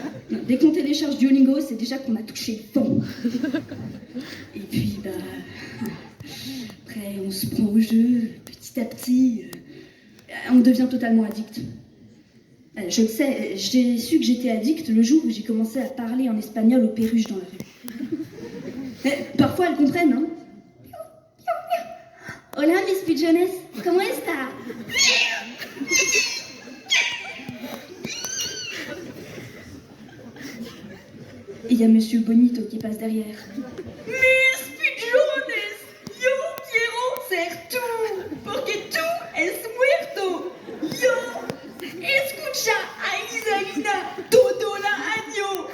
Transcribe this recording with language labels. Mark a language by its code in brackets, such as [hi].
[fr] Non, dès qu'on télécharge Duolingo, c'est déjà qu'on a touché le fond. Et puis, après, on se prend au jeu, petit à petit. On devient totalement addict. Je le sais, j'ai su que j'étais addict le jour où j'ai commencé à parler en espagnol aux perruches dans la rue. Parfois, elles comprennent, hein. [es] Hola, mis pigeones, ¿cómo está? [fr] Et il y a Monsieur Bonito qui passe derrière. [es] Mis pigeones, yo quiero ser tú, porque tú es muerto. Yo escucha a Isaína todo el año.